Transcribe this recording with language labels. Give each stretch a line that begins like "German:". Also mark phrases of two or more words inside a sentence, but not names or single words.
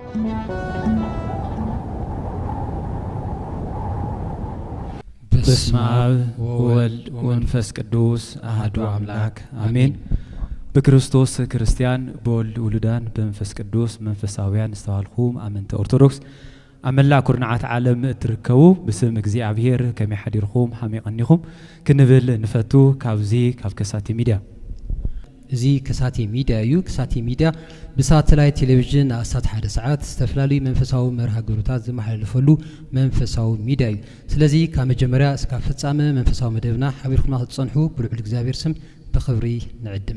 Geez: በስመ አብ ወወልድ ወመንፈስ ቅዱስ አሐዱ አምላክ አሜን።
Tigrinya: በክርስቶስ ክርስቲያን በወልድ ውሉዳን በመንፈስ ቅዱስ መንፈሳውያን ዝተባልኹም አመንተ ኦርቶዶክስ አመላ ኩርናዓት ዓለም እትርከቡ ብስም እግዚአብሔር ከመይ ሓዲርኹም ሐመይ ቀኒኹም ክንብል ንፈቱ ካብዚ ካብ ከሳቴ ሚድያ እዚ ከሳቴ ሚድያ እዩ። ከሳቴ ሚድያ ብሳተላይት ቴሌቪዥን አሳት ሓደ ሰዓት ዝተፈላለዩ መንፈሳዊ መርሃ ግብራታት ዝመሓላለፈሉ መንፈሳዊ ሚድያ እዩ። ስለዚ ካብ መጀመርያ እስካብ ፍጻመ መንፈሳዊ መደብና ሓቢርኩም ክትጸንሑ ብልዑል እግዚአብሔር ስም ብኽብሪ ንዕድም።